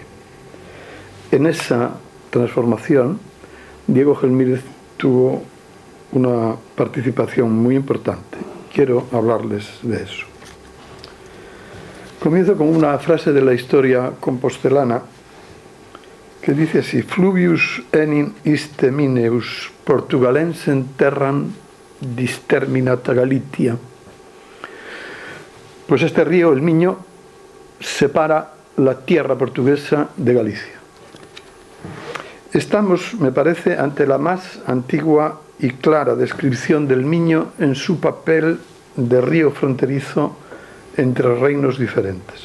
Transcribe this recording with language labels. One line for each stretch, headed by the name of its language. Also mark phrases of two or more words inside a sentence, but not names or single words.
Spanish: En esa transformación, Diego Gelmírez tuvo una participación muy importante. Quiero hablarles de eso. Comienzo con una frase de la historia compostelana que dice así:
Latin: Fluvius enim iste mineus portugalensen terram disterminata Galitia.
Spanish: Pues este río, el Miño, separa la tierra portuguesa de Galicia. Estamos, me parece, ante la más antigua y clara descripción del Miño en su papel de río fronterizo entre reinos diferentes.